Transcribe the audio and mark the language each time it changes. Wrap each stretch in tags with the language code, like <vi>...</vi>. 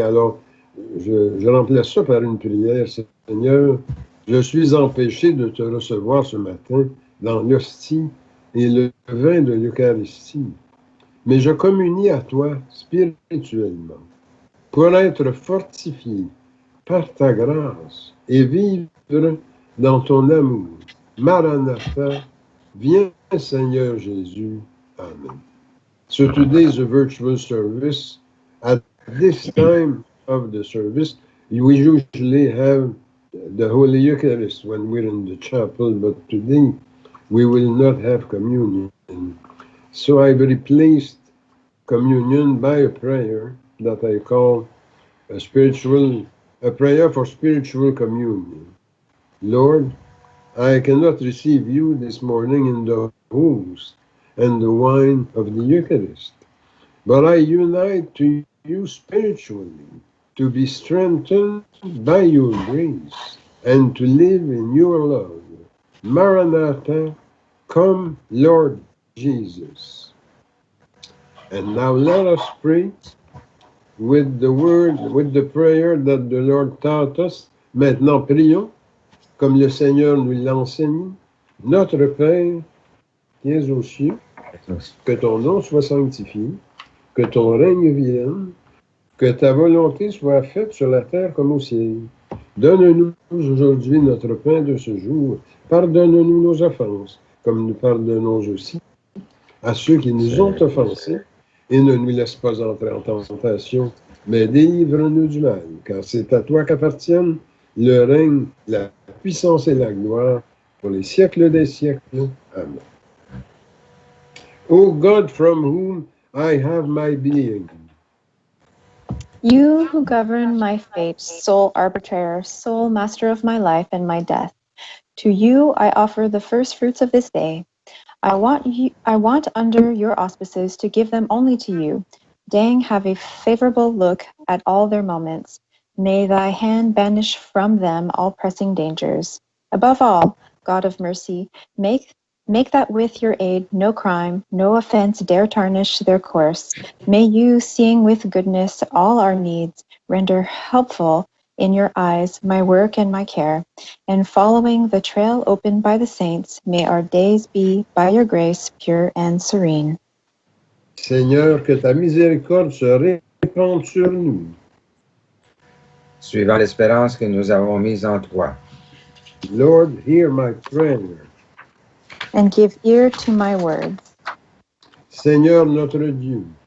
<fr>Alors, je remplace ça par une prière. Seigneur, je suis empêché de te recevoir ce matin dans l'hostie et le vin de l'Eucharistie. Mais je communie à toi spirituellement pour être fortifié par ta grâce et vivre dans ton amour. Maranatha, viens Seigneur Jésus. Amen.</fr> <en>So today is a virtual service. At this time of the service, we usually have the Holy Eucharist when we're in the chapel, but today we will not have communion. So I've replaced communion by a prayer that I call a prayer for spiritual communion. Lord, I cannot receive you this morning in the host and the wine of the Eucharist, but I unite to you spiritually to be strengthened by your grace and to live in your love. Maranatha, come, Lord Jesus. And now let us pray with the prayer that the Lord taught us.</en> <fr>Maintenant, prions, comme le Seigneur nous l'a enseigné. Notre Père, qui es aux cieux, que ton nom soit sanctifié, que ton règne vienne, que ta volonté soit faite sur la terre comme au ciel. Donne-nous aujourd'hui notre pain de ce jour. Pardonne-nous nos offenses, comme nous pardonnons aussi à ceux qui nous ont offensés. Et ne nous laisse pas entrer en tentation, mais délivre-nous du mal, car c'est à toi qu'appartiennent le règne, la puissance et la gloire pour les siècles des siècles. Amen.</fr> <en>O God, from whom I have my being. You who govern my fate, sole arbitrator, sole master of my life and my death, to you I offer the first fruits of this day. I want under your auspices to give them only to you. Dang, have a favorable look at all their moments. May thy hand banish from them all pressing dangers. Above all, God of mercy, make that with your aid no crime, no offense dare tarnish their course. May you, seeing with goodness all our needs, render helpful in your eyes my work and my care, and following the trail opened by the saints, may our days be, by your grace, pure and serene.</en> <fr>Seigneur, que ta miséricorde se répande sur nous. Suivant l'espérance que nous avons mise en toi.</fr> <en>Lord, hear my prayer. And give ear to my words.</en> <fr>Seigneur notre Dieu,</fr>